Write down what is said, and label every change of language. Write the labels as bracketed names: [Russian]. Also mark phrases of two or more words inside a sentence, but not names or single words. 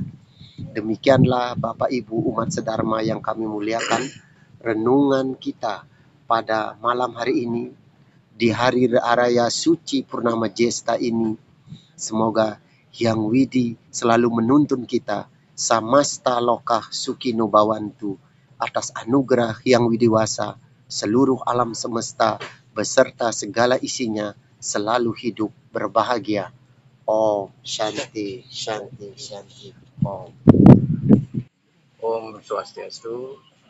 [Indonesian] Demikianlah Bapak Ibu umat sedharma yang kami muliakan, renungan kita pada malam hari ini di hari raya suci purnama Jesta ini. Semoga Hyang Widi selalu menuntun kita [Sanskrit] samasta lokah sukino bawantu, [Indonesian] atas anugerah Hyang Widiwasa seluruh alam semesta beserta segala isinya selalu hidup berbahagia. [Sanskrit] Om Shanti Shanti Shanti Om. [Indonesian] Om Swastiastu.